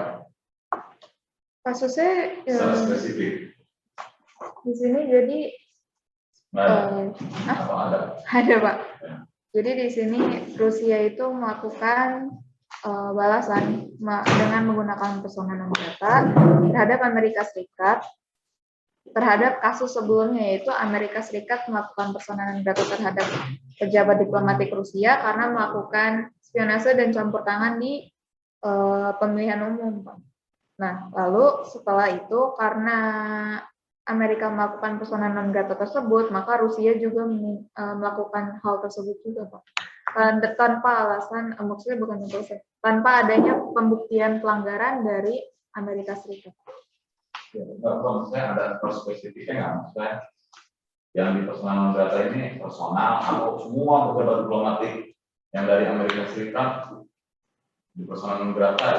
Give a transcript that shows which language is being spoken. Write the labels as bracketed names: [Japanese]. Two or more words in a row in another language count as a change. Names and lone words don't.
[Indonesian] Kasusnya Secara spesifik. di sini jadi Atau ada? ada Pak. Ya. Jadi di sini Rusia itu melakukan balasan dengan menggunakan [Latin] persona non grata [Indonesian] terhadap Amerika Serikat terhadap kasus sebelumnya, yaitu Amerika Serikat melakukan [Latin] persona non grata [Indonesian] terhadap pejabat diplomatik Rusia karena melakukan spionase dan campur tangan di pemilihan umum. Nah, lalu setelah itu karena Amerika melakukan [Latin] persona non grata [Indonesian] tersebut, maka Rusia juga melakukan hal tersebut juga, Pak. Tanpa alasan, maksudnya bukan tanpa adanya pembuktian pelanggaran dari Amerika Serikat. Ya, maksudnya ada spesifiknya nggak? Maksudnya yang di [English] personal data [Indonesian] ini personal atau semua pejabat diplomatik yang dari Amerika Serikat di personal berapa ya?